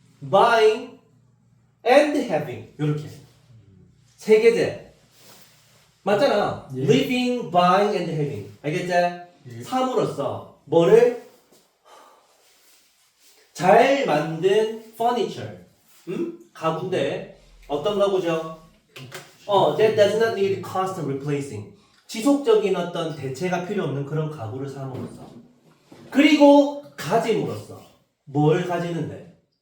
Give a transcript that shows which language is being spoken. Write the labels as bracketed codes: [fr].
[en] buying and having, [ko] 요렇게 세 개제 맞잖아. [en] living, buying and having, [ko] 알겠지? 삼으로써 뭐를? 잘 만든 furniture, 가구인데 어떤 가구죠? [en] That does not need constant replacing, [ko] 지속적인 어떤 대체가 필요 없는 그런 가구를 삼으로써, 그리고 가짐으로써 뭘 가지는데?